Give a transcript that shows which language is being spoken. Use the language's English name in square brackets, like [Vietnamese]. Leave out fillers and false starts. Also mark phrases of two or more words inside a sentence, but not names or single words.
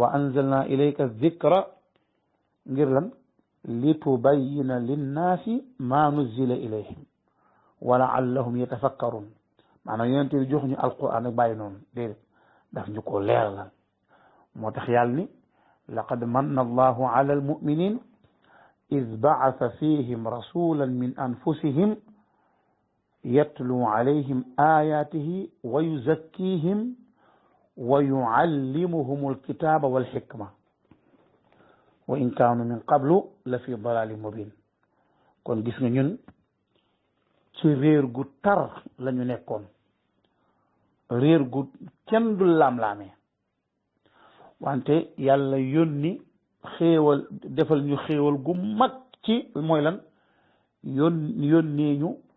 [Arabic] وأنزلنا إليك الذكر [Wolof] ngir lan li [Arabic] لتبين للناس ما نزل إليهم ولعلهم يتفكرون [Wolof] maanaam yonent bi jox ñu alquran ak bàyyi noonu déedéet daf ñu ko leeralal moo tax yàlla ni [Arabic] لقد منّ الله على المؤمنين إذ بعث فيهم رسولا من أنفسهم يتلو عليهم آياته ويزكيهم ويعلمهم الكتاب والحكمة وإن كانوا من قبل لفي ضلال مبين [Wolof] kon gis nga ñun ci réer gu tar la ñu nekkoon réer gu kenn du laam-laamee wante yàlla yónni xéewal defal ñu xéewal gu mag ci mooy lan yónnee ñu